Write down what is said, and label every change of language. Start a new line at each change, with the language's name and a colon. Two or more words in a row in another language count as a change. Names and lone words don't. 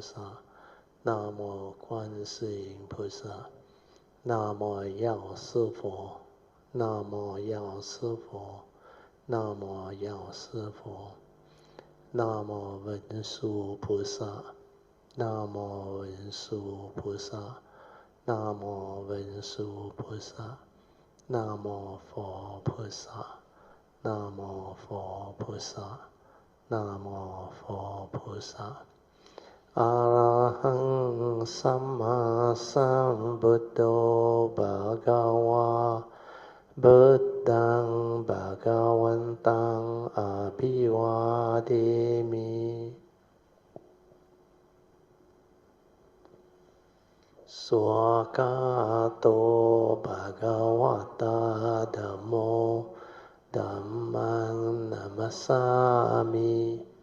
Chinese: 萨 Namo 观世音菩萨 Namo 药师佛 Namo 药师佛 Namo 药师佛 Namo 文殊菩萨 Namo 文殊菩萨 Namo 文殊菩萨 Namo 佛菩萨 Namo 佛菩萨 Namo 佛菩萨
Pali: Arahang Samma Sambuddho Bhagava Buddhang Bhagavantang Abhivademi Swakato Bhagavata Dhammo Dhammang Namasami